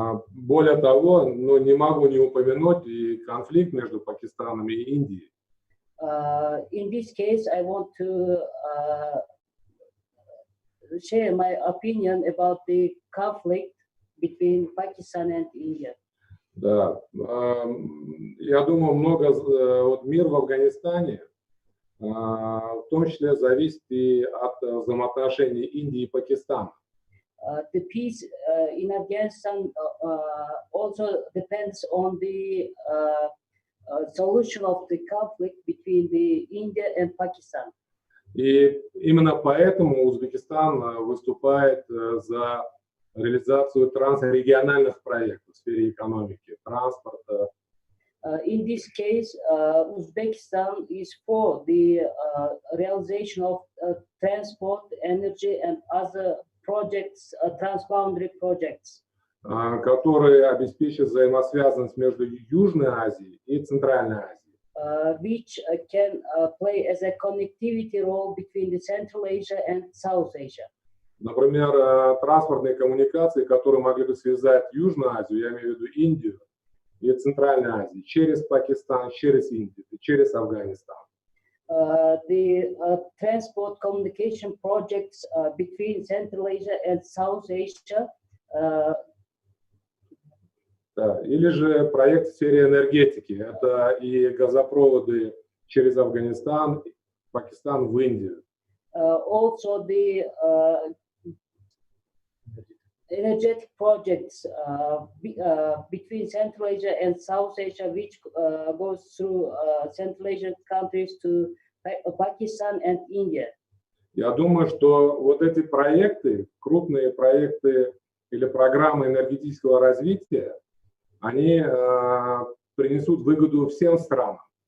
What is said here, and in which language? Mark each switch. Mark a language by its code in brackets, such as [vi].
[ru] Более того, но не могу не упомянуть и конфликт между Пакистаном и Индией. [en] In this case, I want to share my opinion about the conflict between Pakistan and India. [ru] Да, я думаю, вот мир в Афганистане, в том числе зависит и от взаимоотношений Индии и Пакистана. [en] The peace in Afghanistan also depends on the solution of the conflict between the India and Pakistan. [ru] И именно поэтому Узбекистан выступает за реализацию трансрегиональных проектов в сфере экономики, транспорта. [en] In this case, Uzbekistan is for the realization of transport, energy, and other projects, transboundary projects, [ru] которые обеспечат взаимосвязанность между Южной Азией и Центральной Азией. [en] Which can play as a connectivity role between the Central Asia and South Asia. [ru] Например, транспортные коммуникации, которые могли бы связать Южную Азию, я имею в виду Индию, и Центральную Азию, через Пакистан, через Индию, через Афганистан. [en] The transport communication projects between Central Asia and South Asia. [ru] Да, или же проект в сфере энергетики. Это и газопроводы через Афганистан, Пакистан в Индию. [en] Also the energetic projects between Central Asia and South Asia, which goes through Central Asian countries to Pakistan and India. [ru] Я думаю, что вот эти проекты, крупные проекты или программы энергетического развития, они принесут выгоду всем странам.